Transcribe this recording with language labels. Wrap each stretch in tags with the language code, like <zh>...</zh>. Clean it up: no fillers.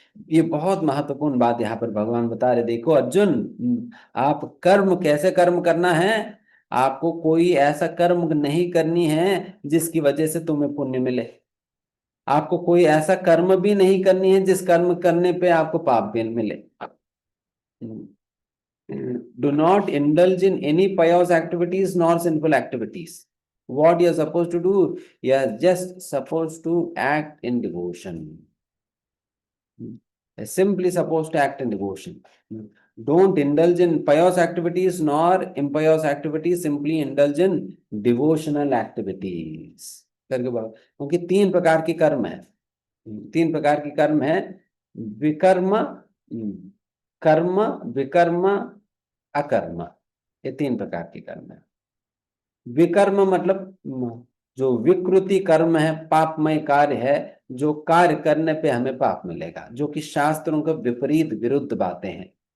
<hi>ये बहुत महत्वपूर्ण बात यहाँ पर भगवान बता रहे। देखो अर्जुन, आप कर्म कैसे कर्म करना है, आपको कोई ऐसा कर्म नहीं करनी है जिसकी वजह से तुम्हें पुण्य मिले। आपको कोई ऐसा कर्म भी नहीं करनी है जिस कर्म करने पे आपको पाप भी मिले।</hi> <en>Do not indulge in any pious activities nor sinful activities. What you are supposed to do, you are just supposed to act in devotion. You're simply supposed to act in devotion. Don't indulge in pious activities nor impious activities, simply indulge in devotional activities.</en> <hi>करके बोलो, क्योंकि तीन प्रकार के कर्म है, तीन प्रकार के कर्म है, विकर्म, कर्म, विकर्म, अकर्म, ये तीन प्रकार के कर्म है। विकर्म मतलब जो विकृति कर्म है, पापमय कार्य है, जो कार्य करने पे हमें पाप मिलेगा, जो कि शास्त्रों के विपरीत विरुद्ध बातें हैं।</hi>